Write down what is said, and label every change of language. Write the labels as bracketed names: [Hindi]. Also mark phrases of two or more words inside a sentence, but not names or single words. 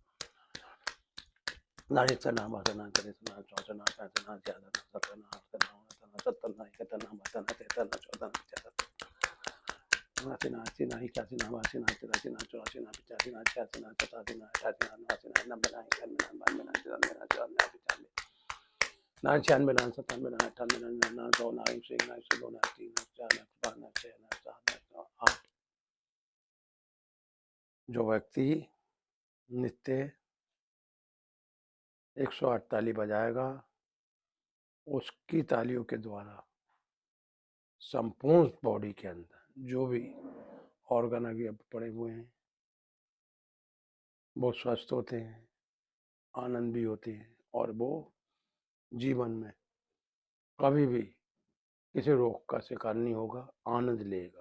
[Hindi] नारायण 56, नारायण 57, नारायण 58, नारायण 63, नारायण 64, नारायण 65, नारायण 66, नारायण 67, नारायण 68, नारायण 70, नारायण 71, नारायण 72, नारायण 73, नारायण 74, नारायण 80, नारायण 81, नारायण 82, नारायण 83, नारायण 84, नारायण 85, नारायण 86, नारायण 87, नारायण 88, नारायण 89, नारायण 90, नारायण 91, नारायण 92, नारायण 93, नारायण 94, नारायण 96, नारायण 97, नारायण 98, नारायण 100, नारायण 1, नारायण 2, नारायण 3, नारायण 4, नारायण 5, नारायण 6, नारायण 7, नारायण 8। जो व्यक्ति नित्य 108 ताली बजाएगा, उसकी तालियों के द्वारा संपूर्ण बॉडी के अंदर जो भी ऑर्गन आगे पड़े हुए हैं वो स्वस्थ होते हैं, आनंद भी होते हैं और वो जीवन में कभी भी किसी रोग का शिकार नहीं होगा, आनंद लेगा।